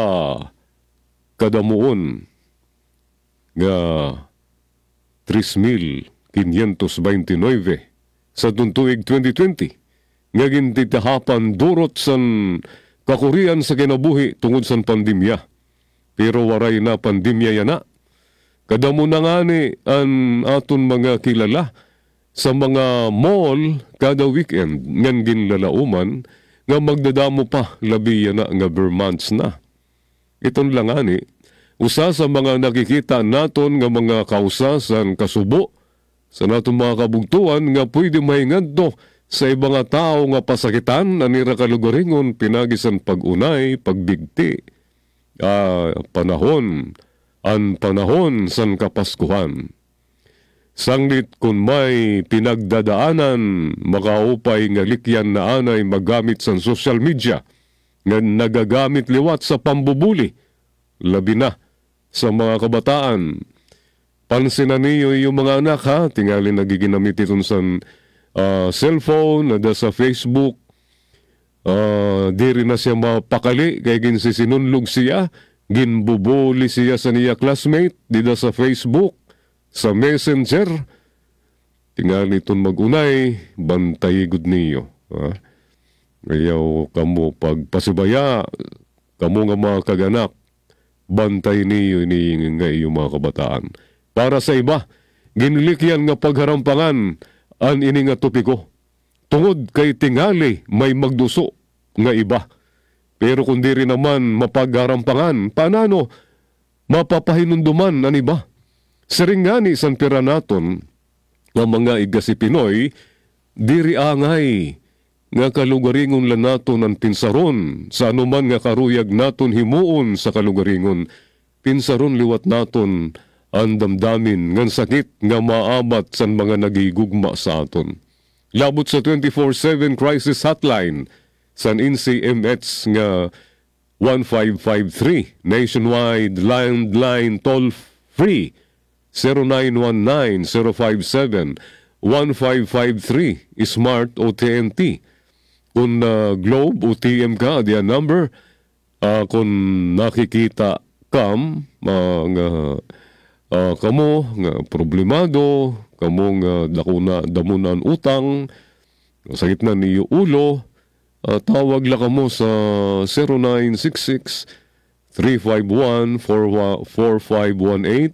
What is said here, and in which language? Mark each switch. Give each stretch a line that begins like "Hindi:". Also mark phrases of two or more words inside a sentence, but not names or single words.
Waray: kadamuon nga 3,529 sa tuntuig 2020 nga gintitahapan durot san kakurian sa kinabuhi tungod san pandemya. Pero waray na pandemya yana. Kadamo na nga ni ang aton mga kilala sa mga mall kada weekend ngan ginlalauman nga magdadamo pa labi yana nga Vermonts na. Iton lang ani, usa sa mga nakikita naton nga mga kausasan kasubo sa naton mga kabugtuan nga pwede mahingadto sa ibang tao nga pasakitan anira kalugaringon pinagisan pag-unay, pagbigti, panahon san kapaskuhan. Sanglit kung may pinagdadaanan, makaupay nga likyan na anay magamit sa
English: social media,
Waray: nga nagagamit liwat sa pambubuli, labi na sa mga kabataan. Pansin na niyo
Filipino: yung mga anak
Waray: ha, tingali nagiginamit itong san cellphone, nada sa Facebook,
Filipino: di rin na siya mapakali,
Waray: kaya sinunlog siya, ginbubuli siya sa niya classmate, dida sa Facebook, sa Messenger, tingali itong magunay, bantay gud niyo. Ayaw kamo pagpasibaya, kamo nga mga kaganak, bantay niyo ni nga iyong mga kabataan. Para sa iba, ginlikyan nga pagharampangan an ini nga topiko. Tungod kay tingali may magduso nga iba. Pero kung di rin naman mapagharampangan, paano mapapahinunduman an iba? Seringani san pira naton nga mga igasi Pinoy, diri angay nga kalugaringon lang naton ang pinsaron sa anuman nga karuyag naton himuon sa kalugaringon. Pinsaron liwat naton ang damdamin ngan sakit nga maabat san mga nagigugma sa aton. Labot sa 24/7
English: crisis hotline
Waray: san NCMH nga 1553
English: nationwide landline toll free
Waray: 0919-057-1553 smart o TNT. Kung Globe o TM ka, diyan number, kung nakikita kam, kamo nga problemado, kamo nga damunan utang, sakit na niyo ulo, tawag lang kamo sa 0966-351-4518.